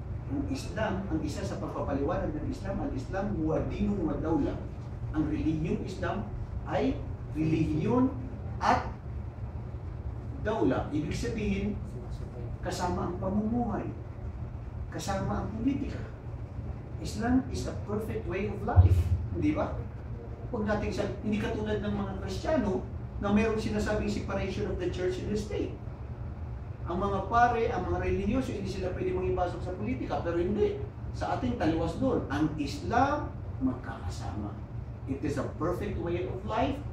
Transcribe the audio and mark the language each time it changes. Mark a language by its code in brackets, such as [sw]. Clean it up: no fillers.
[tl] Ang Islam, ang isa sa pagpapaliwanag ng Islam, ang Islam [ar] huwa dinun wa dawla. [tl] Ang relihiyong Islam ay relihiyon at dawla. Ibig sabihin, kasama ang pamumuhay, kasama ang politika. [en] Islam is a perfect way of life. [tl] Hindi ba? Huwag natin hindi katulad ng mga Kristiyano na mayroong sinasabing [en] separation of the church and the state. [tl] Ang mga pare, ang mga religyoso, hindi sila pwede mangipasok sa politika, pero hindi. Sa ating taliwas doon, ang Islam magkakasama. [en] It is a perfect way of life.